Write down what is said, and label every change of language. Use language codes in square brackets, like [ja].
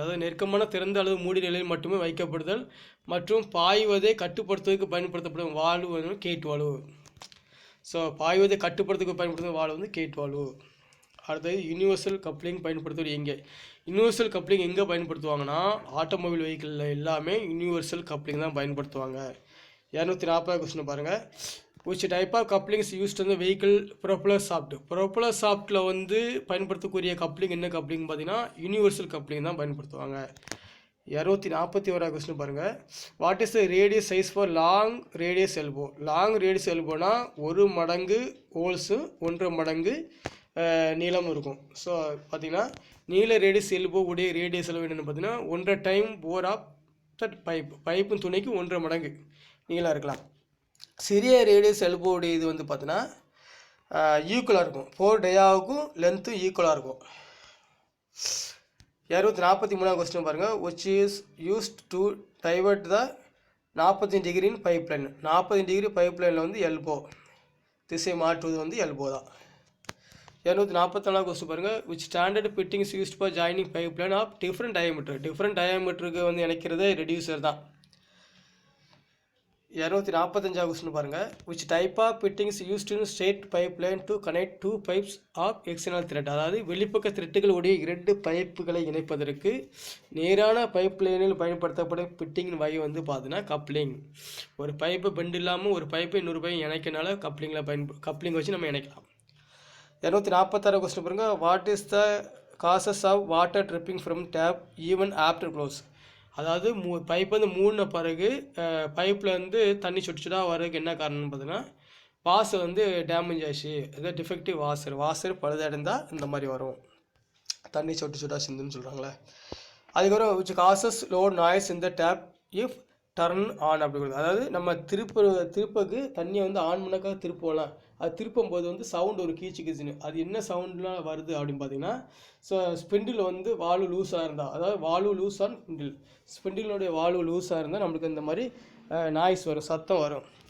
[ta] அதாவது நெருக்கமான திறந்த அல்லது மூடி நிலையில் மட்டுமே வைக்கப்படுதல் மற்றும் பாய்வதை கட்டுப்படுத்துவதற்கு பயன்படுத்தப்படும் வால்வு வந்து கேட் வால்வு. ஸோ பாய்வதை கட்டுப்படுத்துவதற்கு பயன்படுத்தும் வால்வு வந்து கேட் வால்வு. அடுத்தது யூனிவர்சல் கப்ளிங் பயன்படுத்துவது எங்கே? யூனிவர்சல் கப்ளிங் எங்கே பயன்படுத்துவாங்கன்னா ஆட்டோமொபைல் வெஹிக்கிளில் எல்லாமே யூனிவர்சல் கப்ளிங் தான் பயன்படுத்துவாங்க. 240 கொஸ்டின் பாருங்கள். [en] which type of coupling is used in the vehicle propeller shaft? [ta] propeller shaftல வந்து பயன்படுத்தக்கூடிய கப்ளிங் என்ன கப்ளிங் பார்த்தீங்கன்னா யூனிவர்சல் கப்ளிங் தான் பயன்படுத்துவாங்க. 241 கொஸ்டின் பாருங்கள். [en] What is the radius size for long radius elbow? [ta] Long radius எல்போனா 1 மடங்கு ஹோல்ஸு 1.5 மடங்கு நீளம் இருக்கும். ஸோ பார்த்தீங்கன்னா நீள ரேடியஸ் எல்போ உடைய ரேடியஸ் எல்போ என்னென்னு பார்த்தீங்கன்னா 1.5 time bore of that pipe துணைக்கு 1.5 மடங்கு நீளம் இருக்கலாம். சிறிய ரேடியஸ் எல்போடைய இது வந்து பார்த்தீங்கன்னா ஈக்குவலாக இருக்கும், 4 டயாவுக்கும் லென்த்தும் ஈக்குவலாக இருக்கும். 243 கொஸ்டின் பாருங்கள். [en] which is used to divert the [ta] 45 degree pipe line? 40 degree pipe லைனில் வந்து எல்போ, திசை மாற்றுவது வந்து எல்போ தான். 244 கொஸ்டின் பாருங்கள். [en] which standard fitting is used for joining pipe line of different diameter? [ta] Different டயாமீட்டருக்கு வந்து இணைக்கிறதே ரெடியூசர் தான். 245 கொஸ்டின் பாருங்கள். [en] which type of fitting is used in straight pipeline to connect two pipes of external thread? [ta] அதாவது வெளிப்பக்க த்ரெட்டுகள் உடைய 2 பைப்புகளை இணைப்பதற்கு நேரான pipe லைனில் பயன்படுத்தப்படும் ஃபிட்டிங்கின் வகை வந்து பார்த்தீங்கன்னா கப்ளிங். ஒரு பைப்பு பெண்ட் இல்லாமல் ஒரு பைப்பை இன்னொரு பைப் இணைக்கனால கப்ளிங் வச்சு நம்ம இணைக்கலாம். 246 கொஸ்டின் பாருங்கள். [en] What is the causes of water dripping from tap even after close? [ta] அதாவது பைப் வந்து மூடின பிறகு பைப்பில் வந்து தண்ணி சுட்டுச்சுடாக வர்றதுக்கு என்ன காரணம்னு பார்த்தீங்கன்னா வாசர் வந்து டேமேஜ் ஆச்சு, அதாவது டிஃபெக்டிவ் வாசர் பழுதடைந்தால் இந்த மாதிரி வரும், தண்ணி சுட்டாக சிந்துன்னு சொல்கிறாங்களே. அதுக்கப்புறம் [en] which causes loud noise in the tap if turn on [ta] அப்படிங்கிறது. அதாவது நம்ம திருப்பக்கு தண்ணியை வந்து ஆன் பண்ணக்காக திருப்பலாம், அது திருப்பும் போது வந்து சவுண்ட் ஒரு கீச்சுன்னு, அது என்ன சவுண்ட்லாம் வருது அப்படின்னு பார்த்தீங்கன்னா ஸோ ஸ்பிண்டில் வந்து வால்வு லூஸாக இருந்தால், அதாவது வால்வு லூஸ் ஆன் ஸ்பிண்டிலுடைய வால்வு லூஸாக இருந்தால் நம்மளுக்கு இந்த மாதிரி நாய்ஸ் வரும், சத்தம் வரும்.